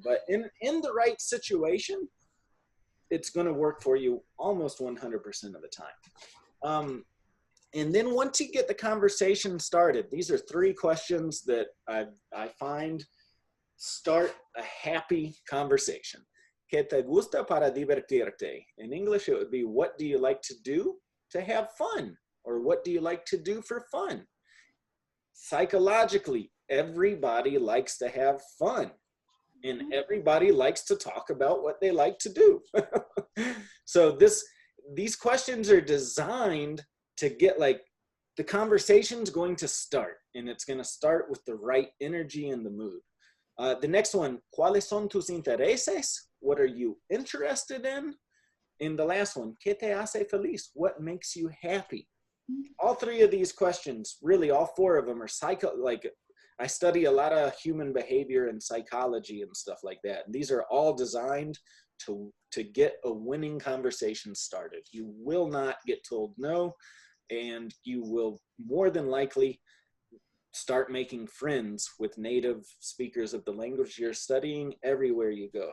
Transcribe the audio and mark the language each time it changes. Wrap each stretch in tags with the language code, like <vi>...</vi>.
<en>But in the right situation, it's going to work for you almost 100% of the time. And then once you get the conversation started, these are 3 questions that I find start a happy conversation.</en> <es>¿Qué te gusta para divertirte?</es> <en>In English, it would be, what do you like to do to have fun? Or what do you like to do for fun? Psychologically, everybody likes to have fun. And everybody likes to talk about what they like to do. So these questions are designed to get like the conversation's going to start, and it's going to start with the right energy and the mood. The next one,</en> <es>¿cuáles son tus intereses?</es> <en>What are you interested in? And the last one,</en> <es>¿qué te hace feliz?</es> <en>What makes you happy? All three of these questions, really all four of them are I study a lot of human behavior and psychology and stuff like that. And these are all designed to get a winning conversation started. You will not get told no, and you will more than likely start making friends with native speakers of the language you're studying everywhere you go.</en>